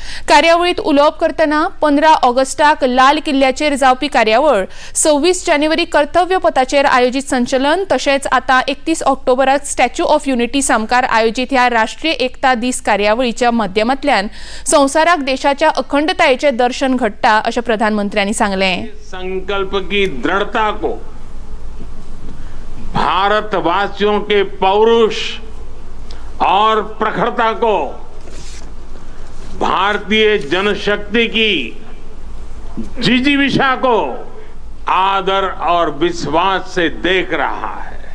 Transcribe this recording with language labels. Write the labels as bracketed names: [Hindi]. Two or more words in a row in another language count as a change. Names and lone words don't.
[Konkani] कार्यावळीत उलोवप करतना 15 ऑगस्टाक लाल किल्ल्याचेर जावपी कार्यावळ 26 जानेवारी कर्तव्य पथाचेर आयोजित संचलन तशेंच आता 31 ऑक्टोबराक स्टॅच्यू ऑफ युनिटी सामकार आयोजित ह्या राष्ट्रीय एकता दीस कार्यावळीच्या माध्यमांतल्यान संवसाराक देशाच्या अखंडतायेचे दर्शन घडटा अशें प्रधानमंत्र्यांनी सांगलें। [Hindi] संकल्प की दृढ़ता को, भारतवासियों के पौरुष और प्रखरता को, भारतीय जनशक्ति की जिजीविषा को आदर और विश्वास से देख रहा है।